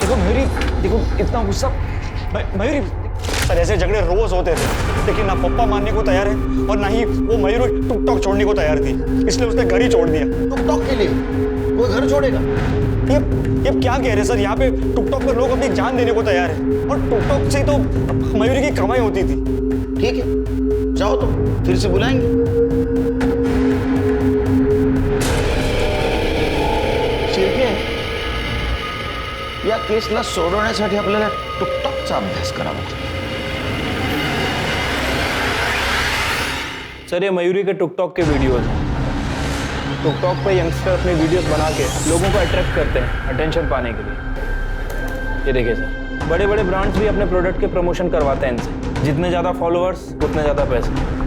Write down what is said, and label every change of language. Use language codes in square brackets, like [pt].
[hi] देखो मयूरी, देखो इतना गुस्सा। मयूरी सर, ऐसे झगड़े रोज होते थे, लेकिन ना पप्पा मानने को तैयार है और ना ही वो मयूरी टिकटॉक छोड़ने को तैयार थी, इसलिए उसने घर ही छोड़ दिया। टिकटॉक के लिए कोई घर छोड़ेगा? ये क्या कह रहे हैं सर, यहाँ पे टिकटॉक पर लोग अपनी जान देने को तैयार है और टिकटॉक से ही तो मयूरी की कमाई होती थी। ठीक है, जाओ तो फिर से बुलाएंगे। [mr] शिर्के, या केसला सोडवण्यासाठी आपल्याला टिकटॉकचा अभ्यास करावा लागेल। [hi] सर ये मयूरी के टिकटॉक के वीडियोस हैं। टिकटॉक पे यंगस्टर अपने वीडियोस बना के लोगों को अट्रैक्ट करते हैं अटेंशन पाने के लिए। ये देखिए सर, बड़े बड़े ब्रांड्स भी अपने प्रोडक्ट के प्रमोशन करवाते हैं इनसे। जितने ज़्यादा फॉलोअर्स उतने ज़्यादा पैसे।